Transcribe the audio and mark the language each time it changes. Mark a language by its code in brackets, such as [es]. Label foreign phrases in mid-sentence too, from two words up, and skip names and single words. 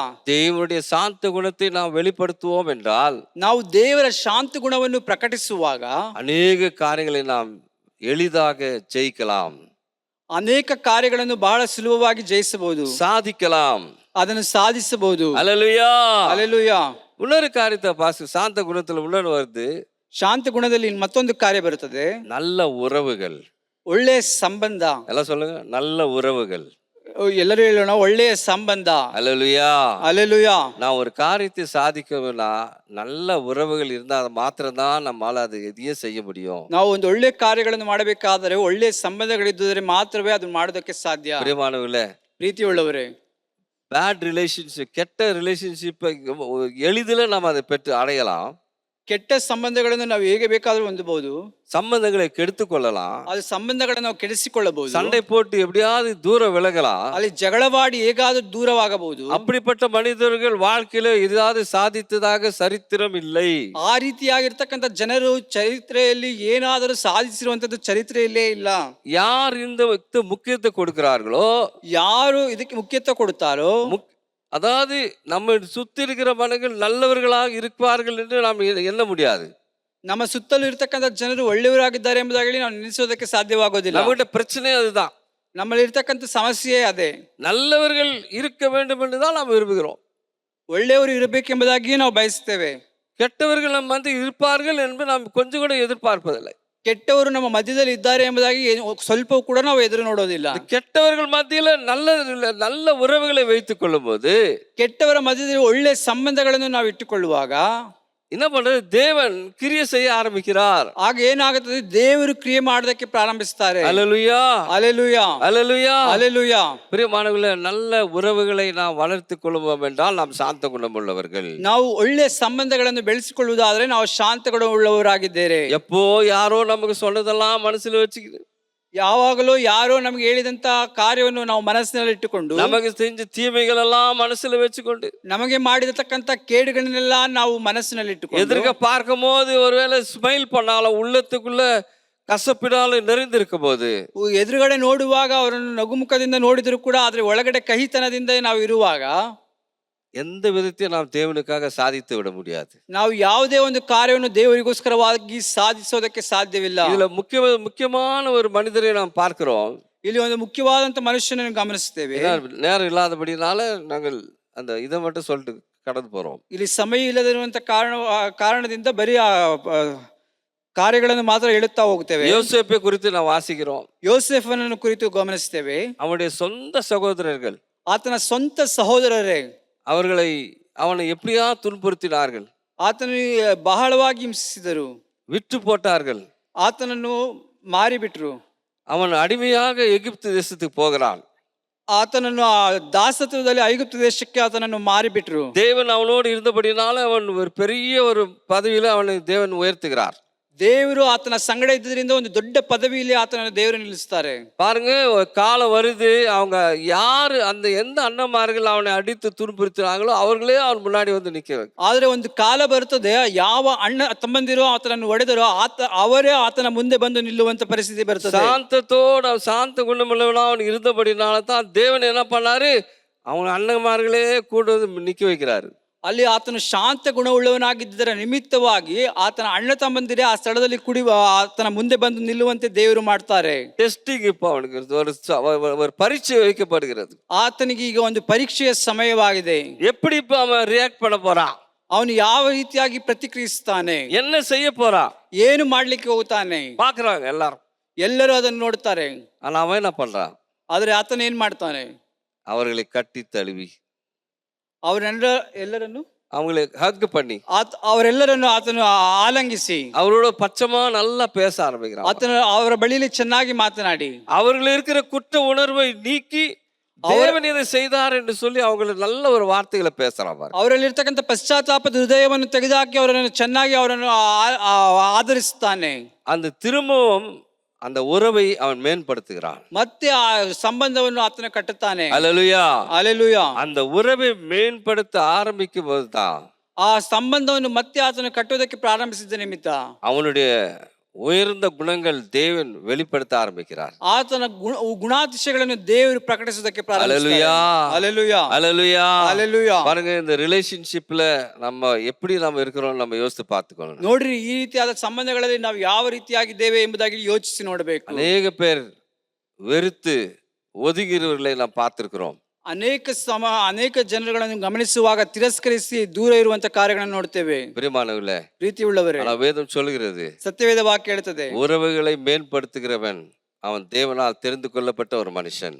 [ta] தேவனுடைய சாந்த குணத்தை நாம் வெளிப்படுத்துவோம் என்றால், [kn] ನಾವು ದೇವರ ಶಾಂತ ಗುಣವನ್ನು ಪ್ರಕಟಿಸುವಾಗ [ta] ಅನೇಕ ಕಾರ್ಯங்களை நாம் எளிதாக ஜெயிக்கலாம், [kn] ಅನೇಕ ಕಾರ್ಯಗಳನ್ನು ಬಹಳ ಸುಲಭವಾಗಿ ಜಯಿಸಬಹುದು, [ta] சாதிக்கலாம், [kn] ಅದನ್ನು ಸಾಧಿಸಬಹುದು. [ta] அல்லேலூயா, அல்லேலೂಯಾ. இன்னொரு காரியத்தை சாந்த குணத்துல இன்னொன்று வருது. [kn] ಶಾಂತ ಗುಣದಲ್ಲಿ ಮತ್ತೊಂದು ಕಾರ್ಯ ಬರುತ್ತದೆ, [ta] நல்ல உறவுகள். [kn] ಒಳ್ಳೆಯ ಸಂಬಂಧ. [ta] எல்லாம் சொல்லுங்க, நல்ல உறவுகள். [kn] ಎಲ್ಲರೂ ಹೇಳೋಣ, ಒಳ್ಳೆಯ ಸಂಬಂಧ. [ta] அல்லேலூயா, அல்லேலூயா. நான் ஒரு காரியத்தை சாதிக்கணும்னா நல்ல உறவுகள் இருந்தால் மாத்திரம்தான் நம்மால அது எதையும் செய்ய முடியும். [kn] ನಾವು ಒಂದು ಒಳ್ಳೆ ಕಾರ್ಯಗಳನ್ನು ಮಾಡಬೇಕಾದರೆ ಒಳ್ಳೆಯ ಸಂಬಂಧಗಳಿದ್ದರೆ ಮಾತ್ರವೇ ಅದನ್ನು ಮಾಡೋದಕ್ಕೆ ಸಾಧ್ಯ. [ta] பிரியமானவர்களே, [kn] ಪ್ರೀತಿಯುಳ್ಳವರೇ, [en] bad relationship, [ta] கெட்ட ரிலேஷன்ஷிப்பை எளிதில் நம்ம அதை பெற்று அடையலாம். [kn] ಕೆಟ್ಟ ಸಂಬಂಧಗಳನ್ನು ನಾವು ಹೇಗೆ ಬೇಕಾದ್ರೂ ಹೊಂದಬಹುದು, [ta] சம்பந்தங்களை கெடுத்து கொள்ளலாம், [kn] ಅದು ಸಂಬಂಧಗಳನ್ನು ನಾವು ಕೆಡಿಸಿಕೊಳ್ಳಬಹುದು, [ta] சண்டை போட்டு எப்படியாவது தூரம் விலகலாம், [kn] ಅಲ್ಲಿ ಜಗಳವಾಡಿ ಹೇಗಾದ್ರೂ ದೂರವಾಗಬಹುದು. [ta] அப்படிப்பட்ட மனிதர்கள் வாழ்க்கையில ஏதாவது சாதித்ததாக சரித்திரம் இல்லை. [kn] ಆ ರೀತಿಯಾಗಿರ್ತಕ್ಕಂಥ ಜನರು ಚರಿತ್ರೆಯಲ್ಲಿ ಏನಾದರೂ ಸಾಧಿಸಿರುವಂತದ್ದು ಚರಿತ್ರೆಯಲ್ಲೇ ಇಲ್ಲ. [ta] யார் இந்த முக்கியத்தை கொடுக்கிறார்களோ, [kn] ಯಾರು ಇದಕ್ಕೆ ಮುಖ್ಯತ್ವ ಕೊಡುತ್ತಾರೋ, [ta] அதாவது நம்ம சுத்தி இருக்கிற மனிதர்கள் நல்லவர்களாக இருப்பார்கள் என்று நாம் எண்ண முடியாது. [kn] ನಮ್ಮ ಸುತ್ತಲೂ ಇರ್ತಕ್ಕಂಥ ಜನರು ಒಳ್ಳೆಯವರಾಗಿದ್ದಾರೆ ಎಂಬುದಾಗಿ ನಾವು ನೆನೆಸೋದಕ್ಕೆ ಸಾಧ್ಯವಾಗೋದಿಲ್ಲ. [ta] நம்மகிட்ட பிரச்சனை அதுதான். [kn] ನಮ್ಮಲ್ಲಿ ಇರ್ತಕ್ಕಂಥ ಸಮಸ್ಯೆ ಅದೇ. [ta] நல்லவர்கள் இருக்க வேண்டும் என்று தான் நாம் விரும்புகிறோம். [kn] ಒಳ್ಳೆಯವರು ಇರಬೇಕೆಂಬುದಾಗಿ ನಾವು ಬಯಸುತ್ತೇವೆ. [ta] கெட்டவர்கள் நம்ம வந்து இருப்பார்கள் என்று நாம் கொஞ்சம் கூட எதிர்பார்ப்பதில்லை. [kn] ಕೆಟ್ಟವರು ನಮ್ಮ ಮಧ್ಯದಲ್ಲಿ ಇದ್ದಾರೆ ಎಂಬುದಾಗಿ ಸ್ವಲ್ಪ ಕೂಡ ನಾವು ಎದುರು ನೋಡೋದಿಲ್ಲ. [ta] கெட்டவர்கள் மத்தியில நல்ல உறவுகளை வைத்துக் கொள்ளும் போது, [kn] ಕೆಟ್ಟವರ ಮಧ್ಯದಲ್ಲಿ ಒಳ್ಳೆ ಸಂಬಂಧಗಳನ್ನು ನಾವು ಇಟ್ಟುಕೊಳ್ಳುವಾಗ [ta] என்ன பண்றது, தேவன் கிரியை செய்ய ஆரம்பிக்கிறார். [kn] ಆಗ ಏನಾಗುತ್ತದೆ, ದೇವರು ಕ್ರಿಯೆ ಮಾಡೋದಕ್ಕೆ ಪ್ರಾರಂಭಿಸುತ್ತಾರೆ. [ta] அல்லேலூயா, அல்லேலூயா, அல்லேலூயா, அல்லேலூயா. பிரியமானவர்களே, நல்ல உறவுகளை நாம் வளர்த்துக் கொள்வோம் என்றால் நாம் சாந்த குணம் உள்ளவர்கள். [kn] ನಾವು ಒಳ್ಳೆ ಸಂಬಂಧಗಳನ್ನು ಬೆಳೆಸಿಕೊಳ್ಳುವುದಾದ್ರೆ ನಾವು ಶಾಂತ ಗುಣವುಳ್ಳವರಾಗಿದ್ದೇವೆ. [ta] எப்போ யாரோ நமக்கு சொன்னதெல்லாம் மனசுல வச்சுக்கிது, [kn] ಯಾವಾಗಲೂ ಯಾರೋ ನಮಗೆ ಹೇಳಿದಂತ ಕಾರ್ಯವನ್ನು ನಾವು ಮನಸ್ಸಿನಲ್ಲಿ ಇಟ್ಟುಕೊಂಡು, [ta] நமக்கு செஞ்ச தீமைகள் எல்லாம் மனசுல வச்சுக்கொண்டு, [kn] ನಮಗೆ ಮಾಡಿರತಕ್ಕಂತ ಕೇಡುಗಳನ್ನೆಲ್ಲ ನಾವು ಮನಸ್ಸಿನಲ್ಲಿ ಇಟ್ಟುಕೊಂಡು, [ta] எதிர்க்க பார்க்கும் போது ஒருவேளை ஸ்மைல் பண்ணாலும் உள்ளத்துக்குள்ள [kn] ಕಸಪಿನಾಲು ನೆರೆದಿರಕ ಬೋದು, ಎದುರುಗಡೆ ನೋಡುವಾಗ ಅವರನ್ನು ನಗುಮುಖದಿಂದ ನೋಡಿದ್ರು ಕೂಡ ಆದ್ರೆ ಒಳಗಡೆ ಕಹಿತನದಿಂದ ನಾವು ಇರುವಾಗ [ta] எந்த விதத்தையும் நாம் தேவனுக்காக சாதித்து விட முடியாது. [kn] ನಾವು ಯಾವುದೇ ಒಂದು ಕಾರ್ಯವನ್ನು ದೇವರಿಗೋಸ್ಕರವಾಗಿ ಸಾಧಿಸೋದಕ್ಕೆ ಸಾಧ್ಯವಿಲ್ಲ. [ta] இதுல முக்கியமான ஒரு மனிதரை நாம் பார்க்கிறோம். [kn] ಇಲ್ಲಿ ಒಂದು ಮುಖ್ಯವಾದಂತ ಮನುಷ್ಯನನ್ನು ಗಮನಿಸ್ತೇವೆ. [ta] ஏன்னா நேரம் இல்லாதபடினால நாங்கள் அந்த இதை மட்டும் சொல்லிட்டு கடந்து போறோம். [kn] ಇಲ್ಲಿ ಸಮಯ ಇಲ್ಲದಿರುವಂತ ಕಾರಣದಿಂದ ಬರೀ ಕಾರ್ಯಗಳನ್ನು ಮಾತ್ರ ಹೇಳುತ್ತಾ ಹೋಗ್ತೇವೆ. [ta] யோசேப்பை குறித்து ನಾವು வாசிக்கிறோம். [kn] ಯೋಸೇಫನನ್ನು ಕುರಿತು ಗಮನಿಸ್ತೇವೆ. [ta] அவனுடைய சொந்த சகோதரர்கள் [kn] ಆತನ ಸ್ವಂತ ಸಹೋದರರೇ [ta] அவனை எப்படியா துன்புறுத்தினார்கள், [kn] ಆತನಿಗೆ ಬಹಳವಾಗಿ ಹಿಂಸಿಸಿದರು, [ta] விற்று போட்டார்கள். [kn] ಆತನನ್ನು ಮಾರಿಬಿಟ್ರು. [ta] அவன் அடிமையாக எகிப்து தேசத்துக்கு போகிறான். [kn] ಆತನನ್ನು ದಾಸತ್ವದಲ್ಲಿ ಐಗುಪ್ತ ದೇಶಕ್ಕೆ ಆತನನ್ನು ಮಾರಿಬಿಟ್ರು. [ta] தேவன் அவனோடு இருந்தபடினால அவன் ஒரு பெரிய ஒரு பதவியில அவனை தேவன் உயர்த்துகிறார். [kn] ದೇವರು ಆತನ ಸಂಗಡ ಇದ್ದರಿಂದ ಒಂದು ದೊಡ್ಡ ಪದವಿಯಲ್ಲಿ ಆತನನ್ನು ದೇವರು ನಿಲ್ಲಿಸ್ತಾರೆ. [ta] பாருங்க, ஒரு காலம் வருது, அவங்க யாரு அந்த எந்த அண்ணன்மார்கள் அவனை அடித்து துன்புறுத்தினாங்களோ அவர்களே அவன் முன்னாடி வந்து நிக்க. [kn] ಆದ್ರೆ ಒಂದು ಕಾಲ ಬರುತ್ತದೆ, ಯಾವ ಅಣ್ಣ ತಮ್ಮಂದಿರೋ ಆತನನ್ನು ಹೊಡೆದರೋ ಅವರೇ ಆತನ ಮುಂದೆ ಬಂದು ನಿಲ್ಲುವಂತ ಪರಿಸ್ಥಿತಿ ಬರ್ತದೆ. [ta] சாந்தத்தோடு சாந்த குணமுள்ளவனா அவன் இருந்தபடினால தான் தேவன் என்ன பண்ணாரு, அவன் அண்ணன்மார்களே கூட வந்து நிக்க வைக்கிறாரு. [kn] ಅಲ್ಲಿ ಆತನು ಶಾಂತ ಗುಣವುಳ್ಳವನಾಗಿದ್ದರ ನಿಮಿತ್ತವಾಗಿ ಆತನ ಅಣ್ಣ ತಮ್ಮಂದಿರೇ ಆ ಸ್ಥಳದಲ್ಲಿ ಆತನ ಮುಂದೆ ಬಂದು ನಿಲ್ಲುವಂತೆ ದೇವರು ಮಾಡ್ತಾರೆ. [ta] டெஸ்டிங் இப்போ அவனுக்கு ஒரு பரீட்சை வைக்கப்படுகிறது. [kn] ಆತನಿಗೆ ಈಗ ಒಂದು ಪರೀಕ್ಷೆಯ ಸಮಯವಾಗಿದೆ. [ta] எப்படி இப்ப அவன் ரியாக்ட் பண்ண போறான், [kn] ಅವನು ಯಾವ ರೀತಿಯಾಗಿ ಪ್ರತಿಕ್ರಿಯಿಸ್ತಾನೆ, [ta] என்ன செய்ய போறான், [kn] ಏನು ಮಾಡ್ಲಿಕ್ಕೆ ಹೋಗ್ತಾನೆ [ta] பாக்குறாங்க எல்லாரும். [kn] ಎಲ್ಲರೂ ಅದನ್ನು ನೋಡ್ತಾರೆ. [ta] ஆனா அவன் என்ன பண்றான், [kn] ಆದ್ರೆ ಆತನ ಏನ್ ಮಾಡ್ತಾನೆ, [ta] அவர்களை கட்டி தழுவி [kn] ಎಲ್ಲರನ್ನು [ta] அவங்களை ஹக் பண்ணி [kn] ಅವರೆಲ್ಲರನ್ನು ಆತನು ಆಲಂಗಿಸಿ [ta] அவரோட பச்சமா நல்லா பேச ஆரம்பிக்கிறான். [kn] ಆತನ ಅವರ ಬಳಿಯಲ್ಲಿ ಚೆನ್ನಾಗಿ ಮಾತನಾಡಿ [ta] அவர்கள் இருக்கிற குற்ற உணர்வை நீக்கி தேவன் இதை செய்தார் என்று சொல்லி அவங்களுக்கு நல்ல ஒரு வார்த்தைகளை பேசுறான். [kn] ಅವರಲ್ಲಿರ್ತಕ್ಕಂಥ ಪಶ್ಚಾತ್ತಾಪದ ಹೃದಯವನ್ನು ತೆಗೆದುಹಾಕಿ ಅವರನ್ನು ಚೆನ್ನಾಗಿ ಅವರನ್ನು ಆದರಿಸುತ್ತಾನೆ. [ta] அந்த திரும்பவும் அந்த உறவை அவன் மேம்படுத்துகிறான். [kn] ಮತ್ತೆ ಆ ಸಂಬಂಧವನ್ನು ಆತನ ಕಟ್ಟುತ್ತಾನೆ. [ta] அல்லேலூயா, அல்லேலூயா. அந்த உறவை மேம்படுத்த ஆரம்பிக்கும் போதுதான் [kn] ಆ ಸಂಬಂಧವನ್ನು ಮತ್ತೆ ಆತನು ಕಟ್ಟುವುದಕ್ಕೆ ಪ್ರಾರಂಭಿಸಿದ ನಿಮಿತ್ತ [ta] அவனுடைய உயர்ந்த குணங்கள் தேவன் வெளிப்படுத்த ஆரம்பிக்கிறார். [kn] ಆತನ ಗುಣಾತಿಶಯಗಳನ್ನು ದೇವರು ಪ್ರಕಟಿಸುವುದಕ್ಕೆ ಪ್ರಾರಂಭಿಸಿದ್ದಾರೆ. [ta] அல்லேலூயா, அல்லேலூயா, அல்லேலூயா. பாருங்க, இந்த ரிலேஷன்ஷிப்ல நம்ம எப்படி நம்ம இருக்கிறோம் நம்ம யோசித்து பார்த்துக்கணும். [kn] ನೋಡ್ರಿ, ಈ ರೀತಿಯಾದ ಸಂಬಂಧಗಳಲ್ಲಿ ನಾವು ಯಾವ ರೀತಿಯಾಗಿದ್ದೇವೆ ಎಂಬುದಾಗಿ ಯೋಚಿಸಿ ನೋಡಬೇಕು. [ta] அநேக பேர் வெறுத்து ஒதுங்கிறவர்களை நாம் பார்த்திருக்கிறோம். [kn] ಅನೇಕ ಜನರುಗಳನ್ನು ಗಮನಿಸುವಾಗ ತಿರಸ್ಕರಿಸಿ ದೂರ ಇರುವಂತ ಕಾರ್ಯಗಳನ್ನು ನೋಡ್ತೇವೆ. [ta] பிரியமானவர்களே, [kn] ಪ್ರೀತಿಯುಳ್ಳವರೇ, [ta] வேதம் சொல்லுகிறது, [kn] ಸತ್ಯವೇದ ವಾಕ್ಯ ಹೇಳ್ತದೆ, [ta] உறவுகளை மேம்படுத்துகிறவன் அவன் தேவனால் தெரிந்து கொள்ளப்பட்ட ஒரு மனுஷன்.